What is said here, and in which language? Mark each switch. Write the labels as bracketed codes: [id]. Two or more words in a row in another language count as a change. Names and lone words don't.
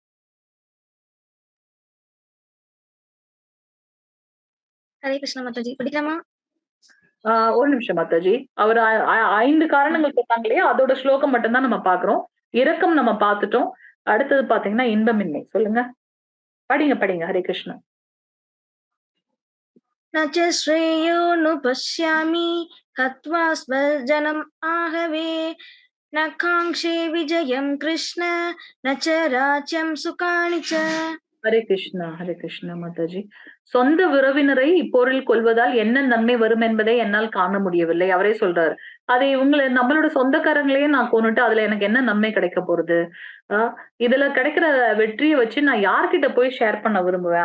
[ta] ஹரே கிருஷ்ண மாதாஜி, படிக்கலாமா? ஒரு நிமிஷம் மாதாஜி. அவர் 5 காரணங்கள் சொன்னாங்க இல்லையா? அதோட ஸ்லோகம் மட்டும் தான் நம்ம பார்க்கிறோம். இரக்கம் நம்ம பார்த்துட்டோம். அடுத்தது பார்த்தீங்கன்னா இன்பமின்மை. சொல்லுங்க. படிங்க, படிங்க. ஹரே கிருஷ்ணா. [sa] न च श्रेयोऽनुपश्यामि हत्वा स्वजनम् आहवे न काङ्क्षे विजयं कृष्ण न च राज्यं सुखानि च. [ta] ஹரே கிருஷ்ணா, ஹரே கிருஷ்ணா மாதாஜி. சொந்த உறவினரை இப்போரில் கொல்வதால் என்ன நன்மை வரும் என்பதை என்னால் காண முடியவில்லை. அவரே சொல்றாரு. அதை நம்மளோட சொந்தக்காரங்களையே நான் கொன்னுட்டு அதுல எனக்கு என்ன நன்மை கிடைக்க போறது? அ இதுல கிடைக்கிற வெற்றிய வச்சு நான் யார்கிட்ட போய் ஷேர் பண்ண விரும்புவேன்?